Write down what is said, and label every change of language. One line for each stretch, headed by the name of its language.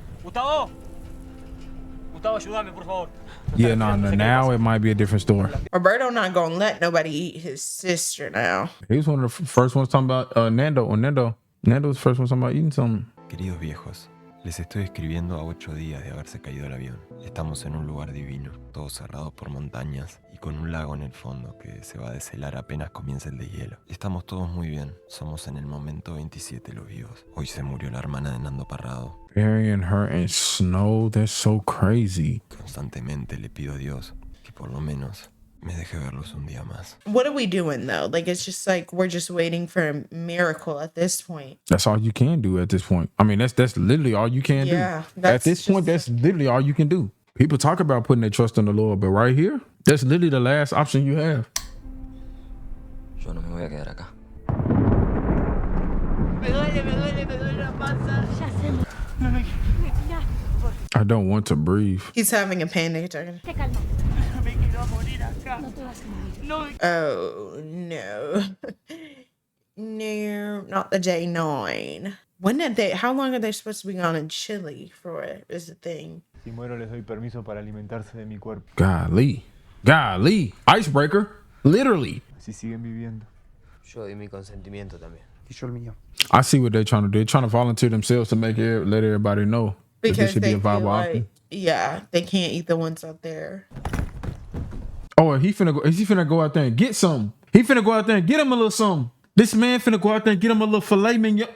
Spanish: Gustavo, ayúdame, por favor.
English: Yeah, no. Now it might be a different story. Roberto not gonna let nobody eat his sister now. He was one of the first ones talking about Nando. Nando was the first one talking about eating something.
Spanish: Queridos viejos, les estoy escribiendo a 8 días de haberse caído el avión. Estamos en un lugar divino, todo cerrado por montañas y con un lago en el fondo que se va a deshelar apenas comience el deshielo. Estamos todos muy bien, somos en el momento 27 los vivos. Hoy se murió la hermana de Nando Parrado.
English: Burying her in snow, that's so crazy.
Spanish: Constantemente le pido a Dios que por lo menos me deje verlos un día más.
English: What are we doing though? Like, it's just like we're just waiting for a miracle at this point. That's all you can do at this point. I mean, that's literally all you can do. At this point, that's literally all you can do. People talk about putting their trust in the Lord, but right here, that's literally the last option you have.
Spanish: Yo no me voy a quedar acá. Me duele la panza. Ya sé.
English: I don't want to breathe. He's having a panic attack.
Spanish: Te calma. Me quiero morir acá. No te vas a morir. No.
English: Oh no. No, not the day 9. When did they, how long are they supposed to be gone in Chile for it is the thing?
Spanish: Si muero les doy permiso para alimentarse de mi cuerpo.
English: Golly. Icebreaker. Literally.
Spanish: Así siguen viviendo. Yo di mi consentimiento también. Y yo el mío.
English: I see what they're trying to do. They're trying to volunteer themselves to let everybody know that this Because should be they a feel viable like, option. yeah, they can't eat the ones out there. Oh, is he finna go out there and get something? He finna go out there and get him a little something. This man finna go out there and get him a little filet mignon.